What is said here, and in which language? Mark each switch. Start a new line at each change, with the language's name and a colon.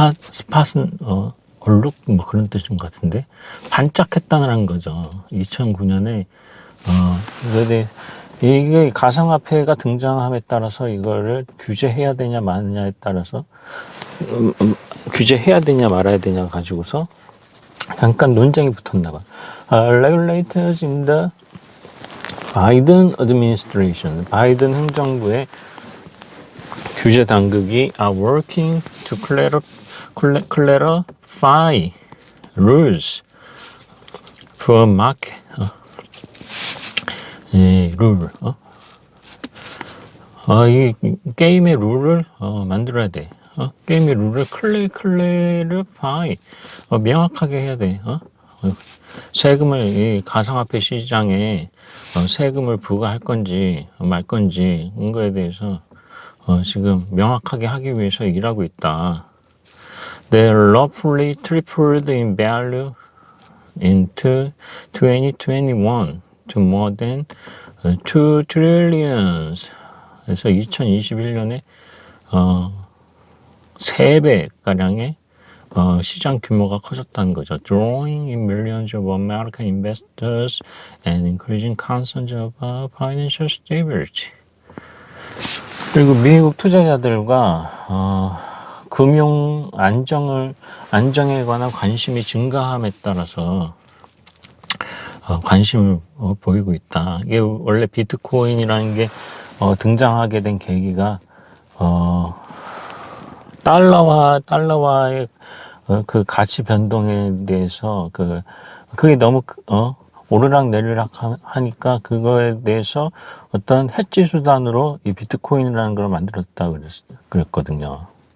Korean: 스팟은 얼룩 뭐 그런 뜻인 것 같은데 반짝했다는 거죠. 2009년에 근데 이게 가상화폐가 등장함에 따라서 이거를 규제해야 되냐 마느냐에 따라서 규제해야 되냐 말아야 되냐 가지고서 잠깐 논쟁이 붙었나 봐.
English: Regulators in the Biden administration,
Korean: 바이든 행정부의 규제 당국이
English: are working to clarify rules for market.
Korean: 룰. 이 게임의 룰을 만들어야 돼. 게임의 룰을 clarify 명확하게 해야 돼. 세금을 이 가상화폐 시장에 세금을 부과할 건지 말 건지 이거에 대해서 지금 명확하게 하기 위해서 일하고 있다.
English: They roughly tripled in value into 2021 to more than 2 trillions.
Korean: 그래서 2021년에 3배가량의 시장 규모가 커졌다는 거죠.
English: Drawing in millions of American investors and increasing concerns about financial stability.
Korean: 그리고 미국 투자자들과 금융 안정에 관한 관심이 증가함에 따라서 관심을 보이고 있다. 이게 원래 비트코인이라는 게 등장하게 된 계기가 달러와의 그 가치 변동에 대해서 그게 너무 오르락 내리락 하니까 그거에 대해서 어떤 해지 수단으로 이 비트코인이라는 걸 만들었다 그랬거든요.